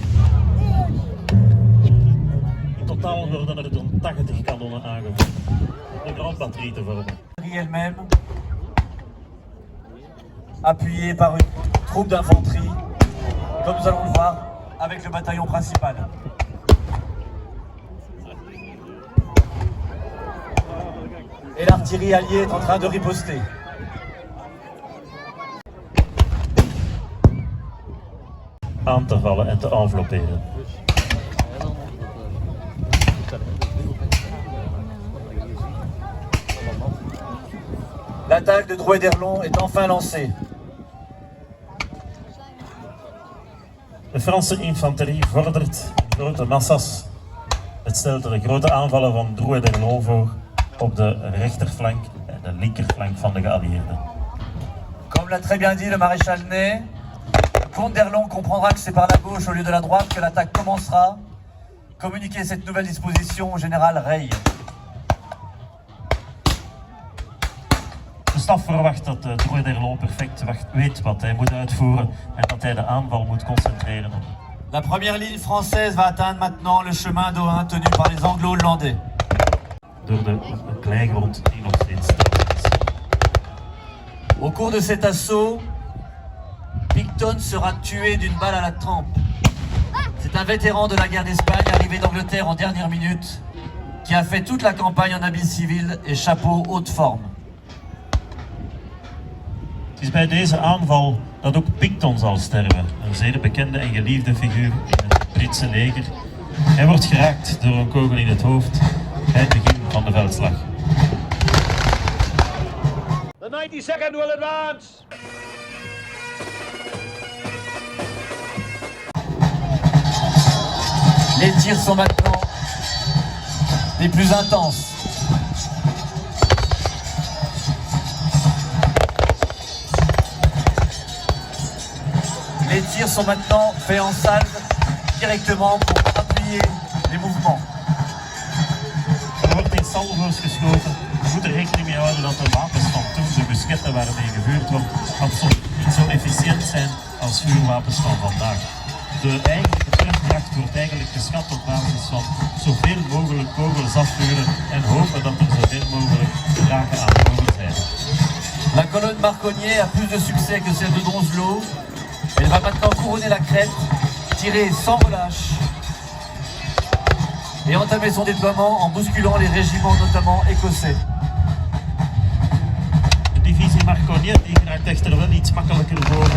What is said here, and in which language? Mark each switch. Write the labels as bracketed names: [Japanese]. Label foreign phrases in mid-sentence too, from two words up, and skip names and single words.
[Dutch] Totaal worden er dan 80 kanonnen aangevoerd. Een brandbatterie te vormen. [French] Elle-même, appuyée par une troupe d'infanterie, comme nous allons le voir, avec le bataillon principal. Et l'artillerie alliée est en train de riposter. [Dutch] Aan te vallen en te envelopperen. [French] L'attaque de Drouet d'Erlon est enfin lancée. [Dutch] De Franse infanterie vordert in grote massa's. Het stelt er grote aanvallen van Drouet d'Erlon voor op de rechterflank en de linkerflank van de geallieerden. [French] Comme l'a très bien dit le maréchal Ney, le comte d'Erlon comprendra que c'est par la gauche au lieu de la droite que l'attaque commencera. Communiquez cette nouvelle disposition au général Rey. [Dutch] De staf verwacht dat Drouet d'Erlon perfect weet wat hij moet uitvoeren en dat hij de aanval moet concentreren. [French] La première ligne française va atteindre maintenant le chemin d'Ohain tenu par les Anglo-Hollandais. [Dutch] Door de kleigrond die nog steeds sterk is. [French] Au cours de cet assaut, Picton sera tué d'une balle à la tempe. C'est un vétéran de la guerre d'Espagne arrivé d'Angleterre en dernière minute qui a fait toute la campagne en habit civil et chapeau haute forme. [Dutch] Het is bij deze aanval dat ook Picton zal sterven, een zeer bekende en geliefde figuur in het Britse leger. Hij wordt geraakt door een kogel in het hoofd bij het begin van de veldslag. [English] The 92nd will advance. [French] Les tirs sont maintenant les plus intenses. Les tirs sont maintenant faits en salve directement pour appuyer les mouvements. [Dutch] Er wordt in salvo's geschoten. We moeten rekening mee houden dat de wapens van toen, de musketten waarmee gevuurd wordt, absoluut niet zo efficiënt zijn als vuurwapens van vandaag. De eigenlijke trefkracht wordt eigenlijk geschat op basis van zoveel mogelijk kogels afvuren en hopen dat er zoveel mogelijk raken aan boven zijn. [French] La colonne Marcognet a plus de succès que celle de Donzelot. Elle va maintenant couronner la crête, tirer sans relâche et entamer son déploiement en bousculant les régiments, notamment écossais. [Dutch] De divisie Marcognet die raakt echter wel iets makkelijker boven.